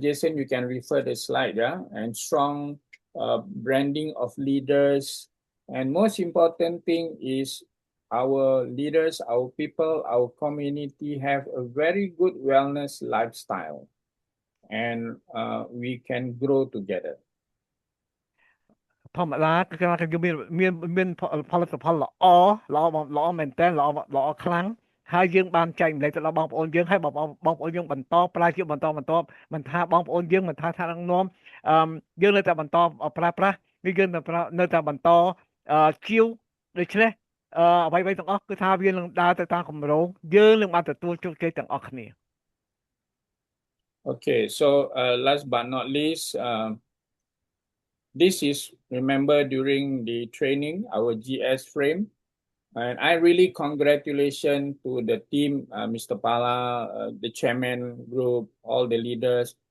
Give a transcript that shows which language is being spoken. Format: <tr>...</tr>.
<en>Jason, you can refer the slide, yeah, and strong branding of leaders. And most important thing is our leaders, our people, our community have a very good wellness lifestyle, and we can grow together.</en> <km>ធម្មតាគឺគេមានផលិតផលល្អមែនតើល្អខ្លាំងហើយយើងបានចែកម្លែកទៅដល់បងប្អូនយើងហើយបងប្អូនយើងបន្តប្រើជាបន្តមិនថាបងប្អូនយើងមិនថាថ្នាក់ដឹកនាំយើងនៅតែបន្តប្រើប្រាស់ នេះយើងនៅតែបន្តជាវដូច្នេះអ្វីៗទាំងអស់គឺថាវានឹងដើរទៅតាមគម្រោងយើងនឹងបានទទួលជោគជ័យទាំងអស់គ្នា</km> <en>Okay, so last but not least, this is remember during the training our GS frame, and I really congratulations to the team, Mr. Pala, the chairman group, all the leaders.</en>